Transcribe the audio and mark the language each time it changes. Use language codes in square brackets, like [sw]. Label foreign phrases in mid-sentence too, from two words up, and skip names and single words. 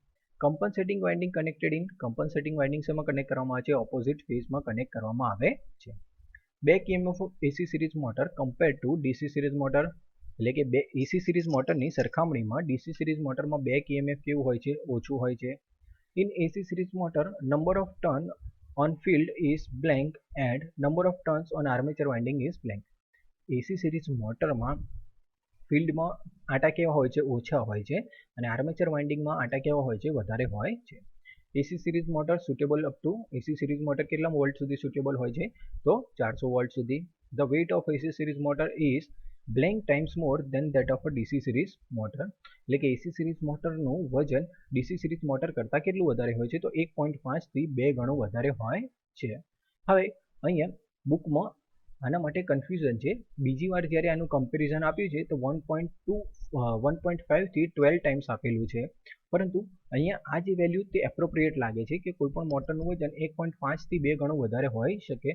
[en] compensating winding connected in compensating winding [gu] શેમાં કનેક્ટ કરવામાં આવે છે? ઓપોઝિટ ફેઝમાં કનેક્ટ કરવામાં આવે છે. [en] back EMF of AC series motor compare to DC series motor [gu] કમ્પેર ટુ ડીસી સિરીઝ મોટર એટલે કે [en] AC series [gu] મોટરની સરખામણીમાં [en] DC series [gu] મોટરમાં બેક EMF કેવું હોય છે? ઓછું હોય છે. [en] in AC series motor number of turn on field is blank and number of turns on armature winding is blank. [gu] AC series મોટરમાં ફિલ્ડમાં આટા કેવા હોય છે? ઓછા હોય છે અને આર્મેચર વાઇન્ડિંગમાં આટા કેવા હોય છે? વધારે હોય છે. [en] AC series motor suitable up to AC series motor [gu] કેટલા વોલ્ટ સુધી સુટેબલ હોય છે? તો 400 વોલ્ટ સુધી. [en] the weight of AC series motor is blank times more than that of a DC series motor. [gu] એટલે કે [en] AC series [gu] મોટરનું વજન [en] DC series motor [gu] કરતાં કેટલું વધારે હોય છે? તો 1.5 થી 2 ગણું વધારે હોય છે. હવે અહીંયા બુકમાં આના માટે કન્ફ્યુઝન છે. બીજી વાર જ્યારે આનું કમ્પેરિઝન આપ્યું છે તો 1.5 થી 12 ટાઈમ્સ આપેલું છે, પરંતુ અહીંયા આ જે વેલ્યુ તે એપ્રોપ્રિએટ લાગે છે કે કોઈ પણ મોટરનું વજન 1.5 થી 2 ગણું વધારે હોઈ શકે.